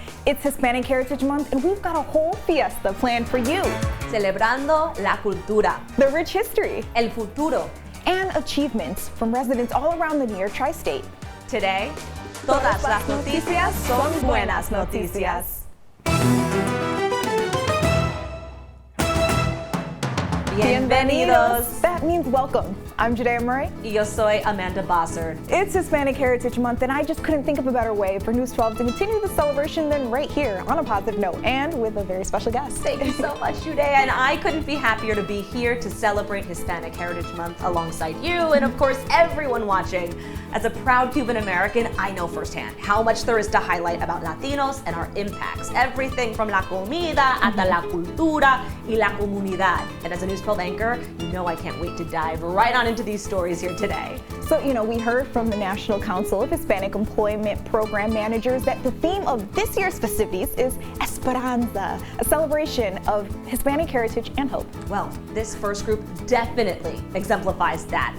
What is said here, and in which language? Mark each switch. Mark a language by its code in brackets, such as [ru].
[en] It's Hispanic Heritage Month and we've got a whole fiesta planned for you. [es] Celebrando la cultura, [en] The rich history [es] el futuro. [en] and achievements from residents all around the near tri-state. Today, [es] todas las noticias son buenas noticias. Bienvenidos. [en] That means welcome. I'm Jara Band. [es] Y yo soy Amanda Bossard. [en] It's Hispanic Heritage Month, and I just couldn't think of a better way for News 12 to continue the celebration than right here on a positive note and with a very special guest. Thank you so much, Jude, and I couldn't be happier to be here to celebrate Hispanic Heritage Month alongside you and, of course, everyone watching. As a proud Cuban American, I know firsthand how much there is to highlight about Latinos and our impacts. Everything from [es] la comida hasta la cultura y la comunidad. [en] And as a News 12 anchor, you know I can't wait to dive right on into these stories here today. So, we heard from the National Council of Hispanic Employment Program Managers that the theme of this year's festivities is Esperanza, a celebration of Hispanic heritage and hope. Well, this first group definitely exemplifies that.